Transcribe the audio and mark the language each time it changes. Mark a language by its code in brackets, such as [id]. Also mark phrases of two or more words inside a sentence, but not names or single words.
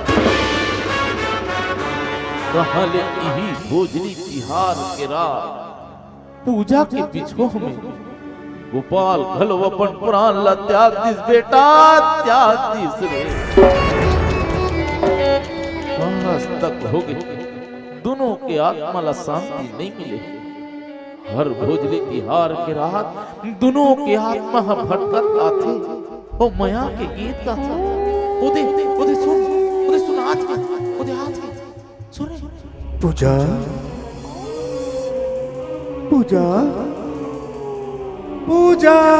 [hne] कहाँ ले यही भोजली तिहार के रात पूजा के बिछोह में गोपाल घलो अपन प्राण ला त्याग दिस बेटा, त्याग दिस रे। आज तक हो गए दोनों के आत्मा ला शांति नहीं मिले। हर भोजली तिहार के रात दोनों के आत्मा भटकत आथे ओ माया के गीत का था। ओदे सुन आज के ओदे हाथ के सुन पूजा पूजा पूजा